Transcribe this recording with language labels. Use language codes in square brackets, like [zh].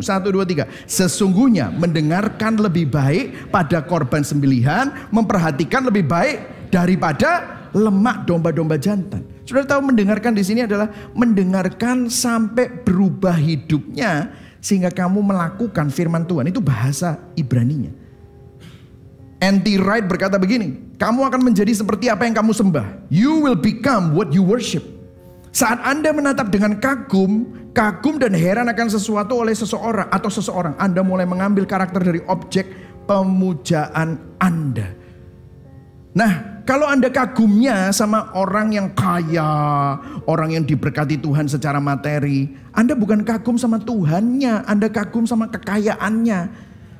[id] 1, 2, 3. Sesungguhnya mendengarkan lebih baik pada korban sembelihan, memperhatikan lebih baik daripada lemak domba-domba jantan. Sudah tahu mendengarkan di sini adalah mendengarkan sampai berubah hidupnya sehingga kamu melakukan firman Tuhan. Itu bahasa Ibraninya. N.T. Wright berkata begini, kamu akan menjadi seperti apa yang kamu sembah. [en] You will become what you worship. [id] Saat Anda menatap dengan kagum dan heran akan sesuatu oleh seseorang, Anda mulai mengambil karakter dari objek pemujaan Anda. Nah, kalau Anda kagumnya sama orang yang kaya, orang yang diberkati Tuhan secara materi, Anda bukan kagum sama Tuhannya, Anda kagum sama kekayaannya.